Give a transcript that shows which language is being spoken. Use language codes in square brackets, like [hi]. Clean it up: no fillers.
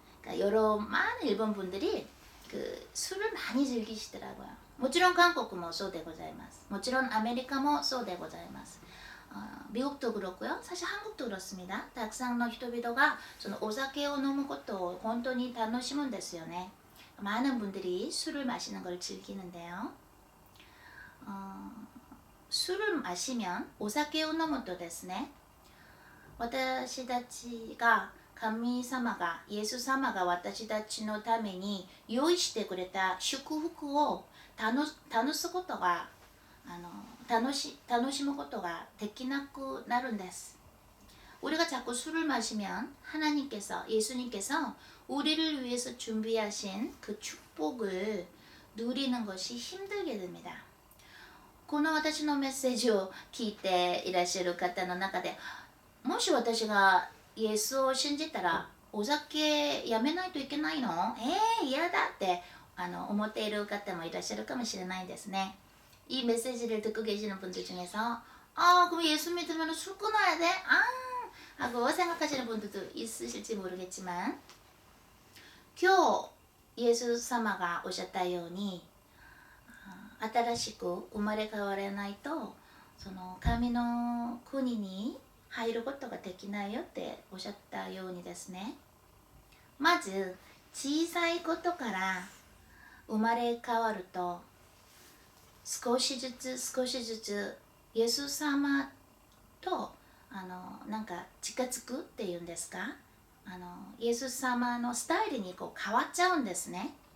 [ko] 그러니까 여러 많은 일본 분들이 그 술을 많이 즐기시더라고요. [ja] もちろん韓国もそうでございます。もちろんアメリカもそうでございます。 [ko] 미국도 그렇고요. 사실 한국도 그렇습니다. [ja] たくさんの人々がそのお酒を飲むことを本当に楽しむんですよね。 [ko] 많은 분들이 술을 마시는 걸 즐기는데요. 술을 마시면 [ja] お酒を飲むとですね、私たちが神様が、イエス様が私たちのために用意してくれた祝福を楽すことが楽しむことができなくなるんです。 [ko] 우리가 자꾸 술을 마시면 하나님께서, 예수님께서 우리를 위해서 준비하신 그 축복을 누리는 것이 힘들게 됩니다. [ja] この私のメッセージを聞いていらっしゃる方の中で、もし私がイエスを信じたらお酒やめないといけないの？嫌だって思っている方もいらっしゃるかもしれないですね。 [ko] 이 메시지를 듣고 계시는 분들 중에서 그럼 예수 믿으면 술 끊어야 돼? 하고 생각하시는 분들도 있으실지 모르겠지만 [ja] 今日イエス様がおっしゃったように新しく生まれ変わらないとその神の国に入ることができないよっておっしゃったようにですね、まず小さいことから生まれ変わると少しずつイエス様となんか近づくっていうんですか、イエス様のスタイルにこう変わっちゃうんですね。